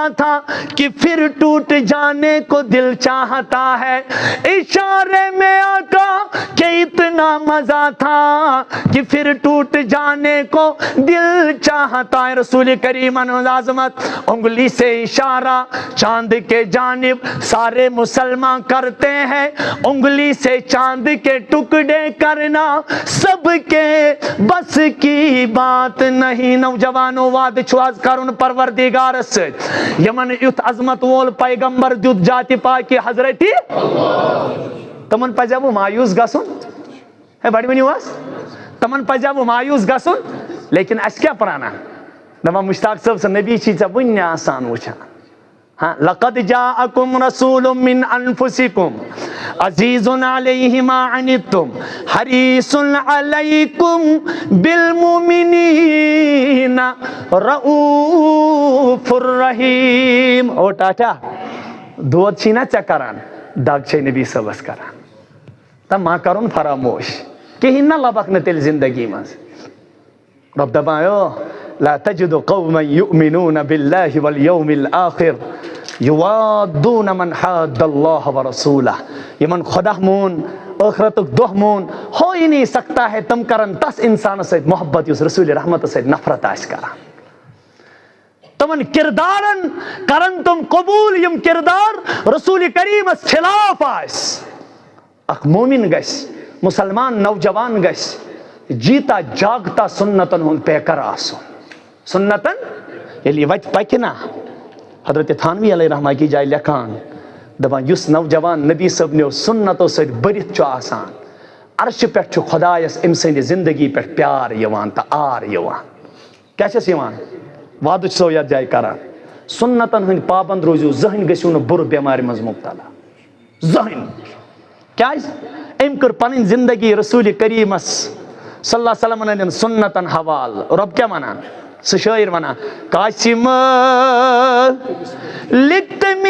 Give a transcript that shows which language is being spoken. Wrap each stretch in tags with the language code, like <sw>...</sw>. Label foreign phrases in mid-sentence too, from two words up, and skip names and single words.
<ur>تھا کہ پھر ٹوٹ جانے کو دل چاہتا ہے اشارے میں آقا کے اتنا مزہ تھا کہ پھر ٹوٹ جانے کو دل چاہتا ہے رسول کریم عظمت انگلی سے اشارہ چاند کے جانب سارے مسلمان کرتے ہیں انگلی سے چاند کے ٹکڑے کرنا سب کے بس کی بات نہیں</ur> <ks>نوجوانوں وعدٕ چھُ آز کرُن پروردگارس سۭتۍ یمن یُتھ عظمت وول پیغمبر دیُت جاتہِ پاکہِ حضرتِ تمن پزیا وہ مایوس گژھُن ہے بڑِ ؤنِو حظ تمن پزیا وہ مایوس گژھُن لیکن اَسہِ کیٛاہ پرٛانان دپان مشتاق صٲب سُہ نبی چھی ژےٚ وُنہِ آسان وٕچھان ہاں</ks> <ar>لقد جاءکم رسول من انفسکم عزیز علیہ ما عنتم حریص علیکم بالمؤمنین رؤوف الرحیم</ar> <ks>او ٹاٹا دود چھی نا ژےٚ کران دگ چھے نبی صٲبس کران تہٕ ما کرُن فراموش کہیٖنۍ نا لبکھ نہٕ تیٚلہِ زندگی منٛز رب دپان</ks> <ar>لا تجد قوما يؤمنون بالله واليوم الآخر يوادون من حاد الله ورسوله</ar> <ks>یمن خدا مون آخرتک دۄہ مون</ks> <ur>ہو ہی نہیں سکتا ہے</ur> <ks>تم کرن تس انسان سۭتۍ محبت یُس رسول رحمت سۭتۍ نفرت آسہِ کران تمن کردارن کرن تم قبول یم کردار رسول کریمس خلاف آسہِ اکھ مومن گژھِ مسلمان نوجوان گژھِ</ks> <ur>جیتا جاگتا</ur> <ks>سنتن ہُنٛد پیکر آسُن سنتن ییٚلہِ یہِ وتہِ پکہِ نا حضرت تھانوی</ks> <ar>علیہ رحمہ</ar> <ks>کی جایہِ لیکھان دپان یُس نوجوان نبی صٲبنیو سنتو سۭتۍ بٔرِتھ چھُ آسان عرشہِ پٮ۪ٹھ چھُ خۄدایس أمۍ سٕنٛدِ زندگی پٮ۪ٹھ پیار یِوان تہٕ آر یِوان کیٛاہ چھَس یِوان وعدٕ چھُسو یتھ جایہِ کران سنتن ہٕنٛدۍ پابنٛد روٗزِو زٕہٕنۍ گٔژھِو نہٕ بُرٕ بٮ۪مارِ منٛز مُبتلا زٕہٕنۍ کیٛازِ أمۍ کٔر پنٕنۍ زندگی رسول کریٖمس</ks> <ar>صلی اللہ علیہ وسلم</ar> <ks>ہٕنٛدٮ۪ن سنتن حوالہٕ رۄب کیٛاہ ونان سُہ شٲعر ونان قاسم لکھ</ks>